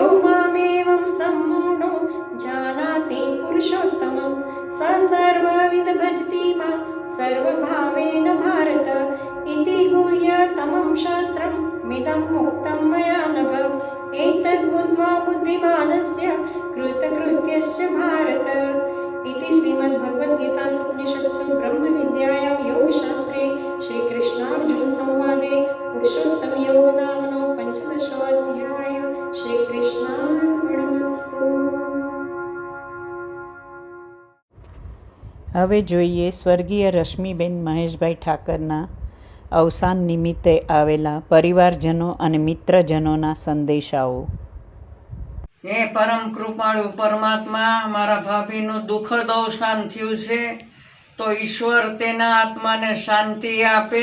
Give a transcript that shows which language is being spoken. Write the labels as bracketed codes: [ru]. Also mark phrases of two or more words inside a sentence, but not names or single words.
[sa] मामेवं सम्मूढो जानाति पुरुषोत्तमं स सर्वविद भजति मां सर्वभावेन भारत इति गुह्यतमं शास्त्रं मिदं मुक्तं मया नघ एतद् बुद्ध्वा बुद्धिमानस्य कृतकृत्यश्च भारत इति श्रीमद्भगवद्गीतासु उपनिषत्सु ब्रह्मविद्यायां योगशास्त्रे श्रीकृष्णार्जुनसंवादे पुरुषोत्तमयोगनामनो 15. श्रीकृष्णार्पणमस्तु. [gu] હવે જોઈએ સ્વર્ગીય રશ્મિબેન મહેશભાઈ ઠાકરના અવસાન નિમિત્તે આવેલા પરિવારજનો અને મિત્રજનોના સંદેશાઓ. હે પરમ કૃપાળુ પરમાત્મા, મારા ભાભીનું દુઃખદ અવસાન થયું છે, તો ઈશ્વર તેના આત્માને શાંતિ આપે.